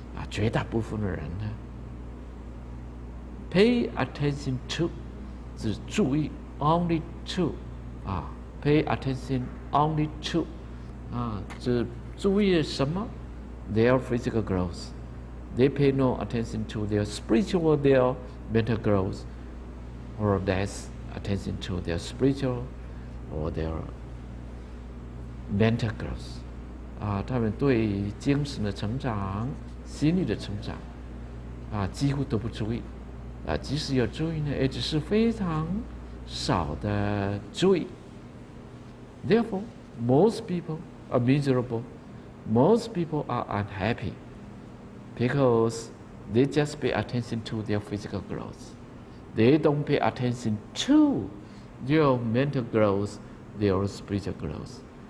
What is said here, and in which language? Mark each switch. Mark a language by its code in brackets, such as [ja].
[zh] 绝大部分的人呢 [en] pay attention to [zh] 只注意 [en] only to pay attention only to [zh] 只注意什么 [en] their physical growth. They pay no attention to their spiritual or their mental growth, or less attention to their spiritual or their mental growth. [zh] 他们对精神的成长、心理的成长几乎都不注意。即使有注意呢，也只是非常少的注意。 [en] Therefore, most people are miserable. Most people are unhappy because they just pay attention to their physical growth. They don't pay attention to their mental growth, their spiritual growth.